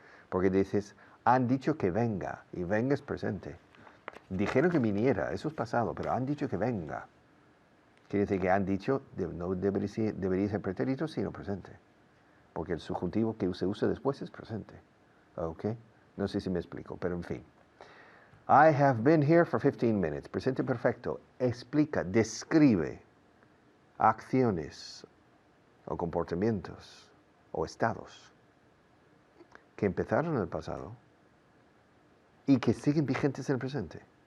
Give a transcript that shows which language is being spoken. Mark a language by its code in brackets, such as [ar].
[es] Porque dices, han dicho que venga, y venga es presente. Dijeron que viniera, eso es pasado, pero han dicho que venga. Quiere decir que han dicho, no debería ser pretérito, sino presente. Porque el subjuntivo que se usa después es presente. ¿Ok? No sé si me explico, pero en fin. [en] I have been here for 15 minutes. [es] Presente perfecto. Explica, describe acciones o comportamientos o estados que empezaron en el pasado y que siguen vigentes en el presente.